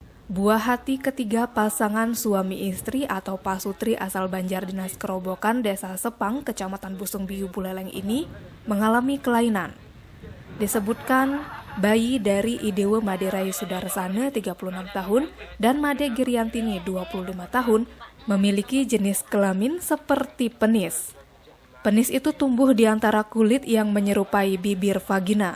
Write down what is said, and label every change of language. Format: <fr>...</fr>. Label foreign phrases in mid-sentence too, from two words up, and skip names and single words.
<id>Buah hati ketiga pasangan suami istri atau pasutri asal Banjar Dinas Kerobokan, Desa Sepang, Kecamatan Busung Biu, Buleleng ini mengalami kelainan. Disebutkan bayi dari Idewe Made Rayu Sudarsana 36 tahun dan Made Giriantini 25 tahun memiliki jenis kelamin seperti penis. Penis itu tumbuh di antara kulit yang menyerupai bibir vagina.</id>